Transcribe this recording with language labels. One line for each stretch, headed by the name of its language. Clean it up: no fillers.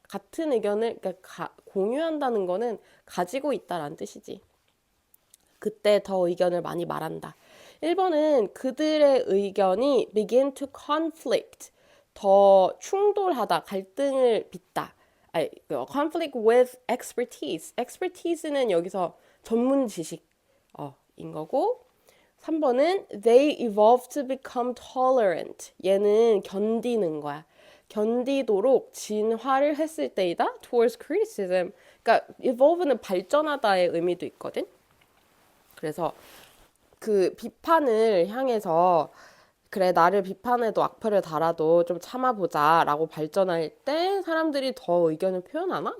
Korean: 같은 의견을 그러니까 공유한다는 거는 가지고 있다라는 뜻이지. 그때 더 의견을 많이 말한다. 1번은 그들의 의견이
English: begin to conflict,
Korean: 더 충돌하다, 갈등을 빚다. 아니,
English: conflict with expertise.
Korean: expertise는 여기서 전문 지식, 인 거고. 3번은
English: they evolve to become tolerant.
Korean: 얘는 견디는 거야. 견디도록 진화를 했을 때이다.
English: towards criticism.
Korean: 그러니까 evolve는 발전하다의 의미도 있거든. 그래서 그 비판을 향해서 그래 나를 비판해도 악플을 달아도 좀 참아보자 라고 발전할 때 사람들이 더 의견을 표현하나?